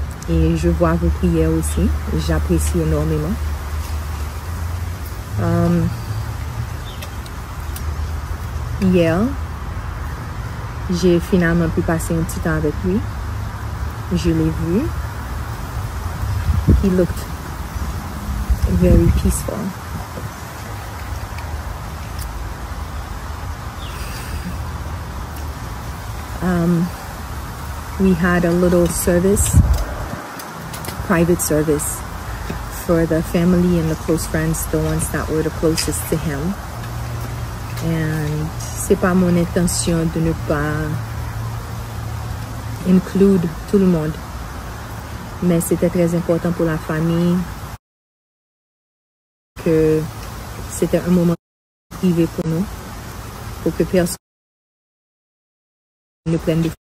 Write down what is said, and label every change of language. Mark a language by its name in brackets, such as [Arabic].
[French] Et je vois vos prières aussi. J'apprécie énormément. Hier, j'ai finalement pu passer un petit temps avec lui. Je l'ai vu. [English] He looked very peaceful. We had a little service. Private service for the family and the close friends, the ones that were the closest to him. [French] And c'est pas mon intention de ne pas inclure tout le monde, mais c'était très important pour la famille que c'était un moment privé pour nous, pour que personne ne prenne de